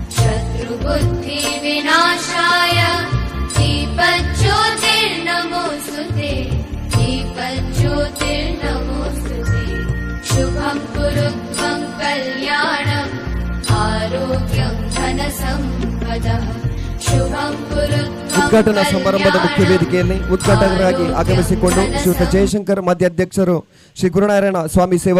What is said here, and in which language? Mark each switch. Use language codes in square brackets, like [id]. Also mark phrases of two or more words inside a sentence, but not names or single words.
[sa] शत्रुबुद्धिविनाशाय दीपज्योतिर्नमोऽस्तु ते दीपज्योतिर्नमोऽस्तु ते शुभं कुरु त्वं कल्याणम् आरोग्यं धनसम्पदः शुभं कुरु [kn] ಉದ್ಘಾಟನಾ ಸಮಾರಂಭದ ಮುಖ್ಯ ವೇದಿಕೆಯಲ್ಲಿ ಉದ್ಘಾಟಕರಾಗಿ ಆಗಮಿಸಿಕೊಂಡು ಶ್ರೀಯುತ ಜಯಶಂಕರ್ ಮಾಧ್ಯಕ್ಷರು ಶ್ರೀ ಗುರುನಾರಾಯಣ ಸ್ವಾಮಿ ಸೇವಾ